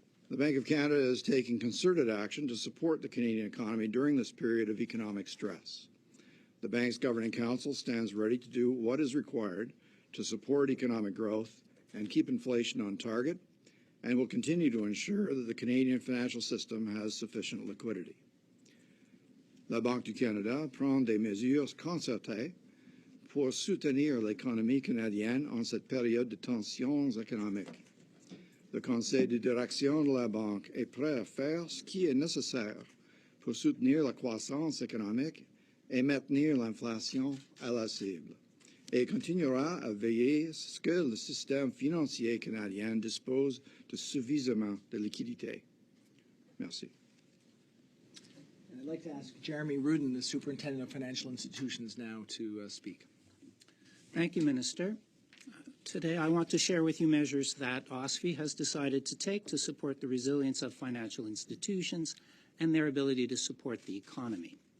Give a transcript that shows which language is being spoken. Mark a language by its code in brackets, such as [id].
[en] The Bank of Canada is taking concerted action to support the Canadian economy during this period of economic stress. The bank's Governing Council stands ready to do what is required to support economic growth and keep inflation on target, and will continue to ensure that the Canadian financial system has sufficient liquidity. [fr] La Banque du Canada prend des mesures concertées pour soutenir l'économie canadienne en cette période de tensions économiques. Le Conseil de direction de la Banque est prêt à faire ce qui est nécessaire pour soutenir la croissance économique et maintenir l'inflation à la cible, et continuera à veiller à ce que le système financier canadien dispose de suffisamment de liquidité. Merci. [en] I'd like to ask Jeremy Rudin, the Superintendent of Financial Institutions, now to speak. Thank you, Minister. Today, I want to share with you measures that OSFI has decided to take to support the resilience of financial institutions and their ability to support the economy.